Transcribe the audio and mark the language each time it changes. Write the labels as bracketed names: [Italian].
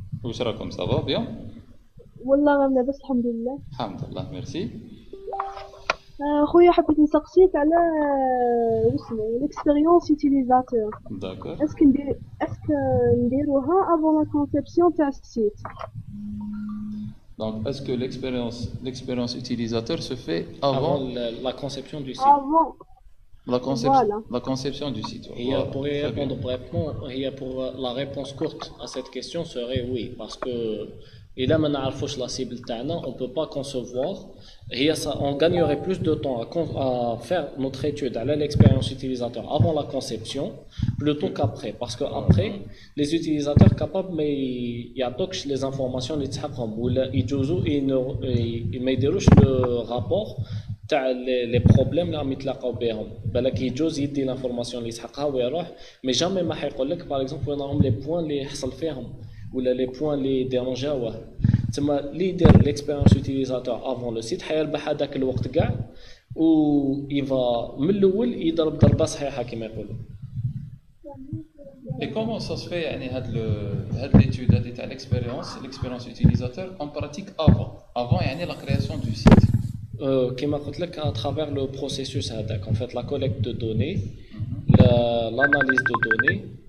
[Arabic] واش راكم صافا بيان؟ والله غير لاباس الحمد لله. الحمد لله ميرسي. خويا حبيت نسقسيك على واسمو l'expérience utilisateur. [French] D'accord. [Arabic] اسكو نديروها [French] avant la conception [Arabic] تاع السيت. [French] Donc, est-ce que l'expérience utilisateur se fait Avant avant la conception du site. Avant, voilà. la conception du site? Et Voilà, pour y très répondre bien. brièvement, pour la réponse courte à cette question serait oui, parce que [Arabic] إذا ما نعرفوش [French] la cible تاعنا, on peut pas concevoir. On gagnerait plus de temps à faire notre étude à l'expérience utilisateur avant la conception plutôt qu'après, parce que après les utilisateurs capables mais يعطوكش les informations [Arabic] اللي تحقهم ولا يجوزوا ما يديروش [French] le rapport تاع les problèmes [Arabic] اللي راهم يتلاقاو بهم. بالك يجوز يدي l'information اللي يسحقها ويروح, [French] mais jamais [Arabic] ما حيقول لك [French] par exemple [Arabic] وين راهم [French] les points [Arabic] اللي يحصل فيهم ولا les points اللي ديرونجاوه. تما اللي يدير [French] l'expérience utilisateur avant le site [Arabic] حيربح هذاك الوقت كاع و يفا من الاول يضرب ضربه صحيحه كما يقولوا. [French] Et comment ça se fait [Arabic] يعني هاد [French] l'étude [Arabic] هادي تاع [French] l'expérience utilisateur en pratique avant يعني la création du site? [Arabic] كما قلت لك [French] à travers le processus هذاك en fait la collecte de données, l'analyse de données.